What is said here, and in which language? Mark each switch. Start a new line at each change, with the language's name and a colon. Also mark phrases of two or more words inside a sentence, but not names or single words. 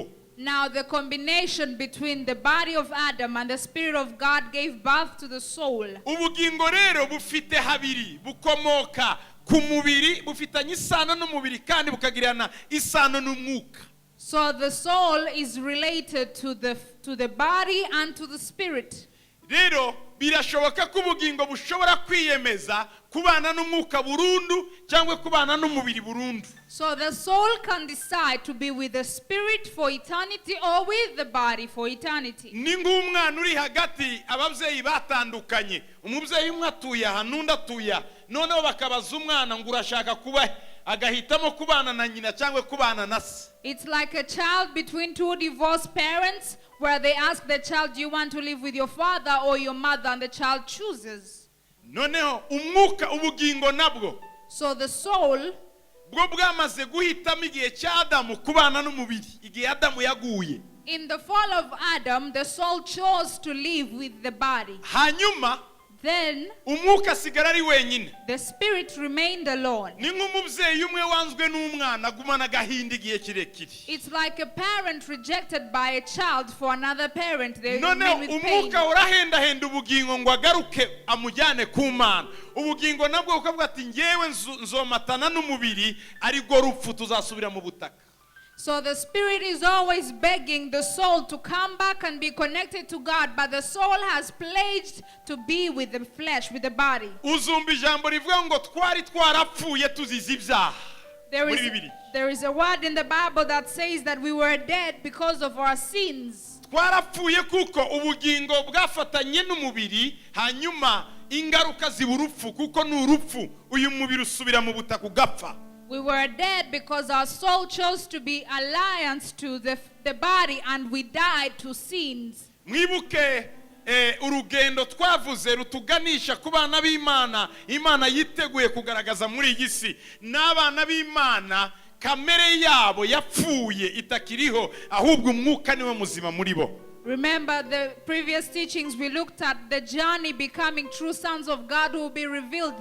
English: Now the combination between the body of Adam and the spirit of God gave birth to the soul.
Kinyarwanda: Ubugingo rero bufite habiri, bukomoka ku mubiri, bufitanye isano n'umubiri kandi bukagirana isano n'umwuka.
English: So the soul is related to the body and to the spirit.
Kinyarwanda: Rero birashoboka ko ubugingo bushobora kwiyemeza kubana n'umwuka burundu cyangwa kubana n'umubiri burundu.
English: So the soul can decide to be with the spirit for eternity or with the body for eternity.
Kinyarwanda: Ni nk'umwana uri hagati ababyeyi batandukanye, umubyeyi umwe atuye aha n'undi atuye, noneho bakabaza umwana ngo urashaka kuba agahitamo kubana na nyina cyangwa kubana na se.
English: It's like a child between two divorced parents where they ask the child, do you want to live with your father or your mother? And the child chooses.
Kinyarwanda: Noneho umwuka ubugingo nabwo.
English: So the soul
Kinyarwanda: bwo bwamaze guhitamo igihe cya Adamu kubana n'umubiri, igihe Adamu yaguye.
English: in the fall of Adam, the soul chose to live with the body.
Kinyarwanda: Hanyuma
English: Then
Kinyarwanda: umwuka asigara ari wenyine.
English: the spirit remained alone.
Kinyarwanda: Ni nk'umubyeyi umwe wanzwe n'umwana agumana agahinda igihe kirekire.
English: It's like a parent rejected by a child for another parent. They
Kinyarwanda: None
English: remain with pain.
Kinyarwanda: umwuka urahendahenda ubugingo ngo agaruke amujyane ku Mana. Ubugingo nabwo ukavuga ati ngewe nzomatana n'umubiri ariko rupfu tuzasubira mu butaka.
English: So the spirit is always begging the soul to come back and be connected to God, but the soul has pledged to be with the flesh, with the body.
Kinyarwanda: Uzumva ijambo rivuga ngo twari twarapfuye tuzize ibyaha.
English: There is a word in the Bible that says that we were dead because of our sins.
Kinyarwanda: Twarapfuye kuko ubugingo bwafatanye n'umubiri, hanyuma ingaruka ziba urupfu kuko ni urupfu uyu mubiri usubira mu butaka ugapfa.
English: We were dead because our soul chose to be alliance to the body, and we died to sins.
Kinyarwanda: Mwibuke urugendo twavuze rutuganisha ku bana b'Imana, Imana yiteguye kugaragaza muri iyi si. N'abana b'Imana kamere yabo yapfuye itakiriho, ahubwo umwuka niwe muzima muri bo.
English: Remember the previous teachings we looked at, the journey becoming true sons of God who will be revealed.